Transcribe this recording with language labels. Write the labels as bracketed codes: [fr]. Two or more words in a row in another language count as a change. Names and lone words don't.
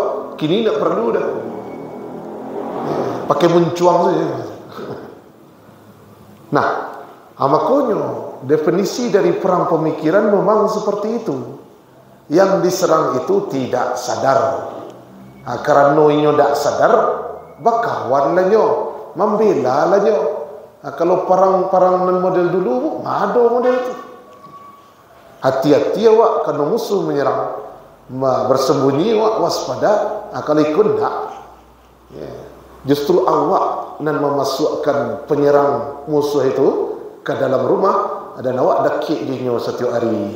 [id] Kini tak perlu dah. Ya, pakai mencuang saja. Nah, makanya definisi dari perang pemikiran memang seperti itu. Yang diserang itu tidak sadar. [min] Karena inyo tak sadar, bakawan lah nyo, membela lah nyo. [id] Kalau perang-perang model dulu, ada model itu. Hati-hati awak kalau musuh menyerang, bersembunyi awak waspada. Kalau ikut tak, ya. Justru awak nan memasukkan penyerang musuh itu ke dalam rumah dan awak dakik dia setiap hari.